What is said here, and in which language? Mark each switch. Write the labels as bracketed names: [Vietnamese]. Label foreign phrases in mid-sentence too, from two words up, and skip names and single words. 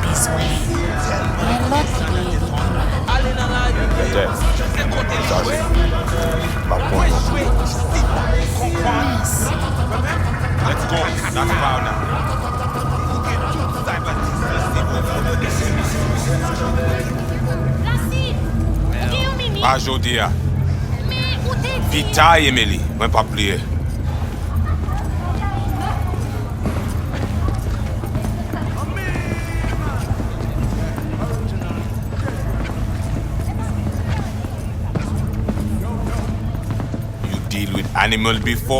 [English] Let's go. That's foul now. Ajodia. Vita Emily, [Haitian Creole] mwen pa pliye. [English] You deal with animals before?